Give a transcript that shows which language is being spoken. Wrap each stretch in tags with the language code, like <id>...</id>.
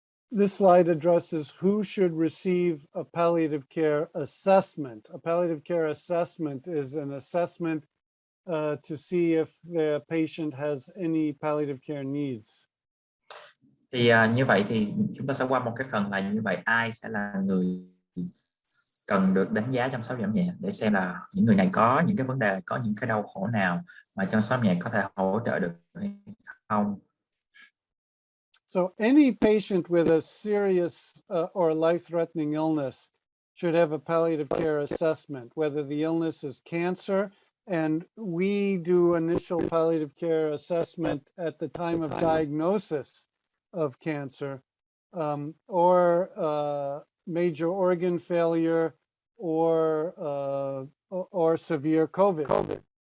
<en>This slide addresses who should receive a palliative care assessment. A palliative care assessment is an assessment to see if the patient has any palliative care needs.</en> <vi>Thì như vậy thì chúng ta sẽ qua một cái phần là như vậy, ai sẽ là người cần được đánh giá chăm sóc giảm nhẹ, để xem là những người này có những cái vấn đề, có những cái đau khổ nào mà chăm sóc nhẹ có thể hỗ trợ được hay không.</vi> <en>So any patient with a serious or life-threatening illness should have a palliative care assessment, whether the illness is cancer, and we do initial palliative care assessment at the time of diagnosis of cancer, or major organ failure, or severe COVID.</en>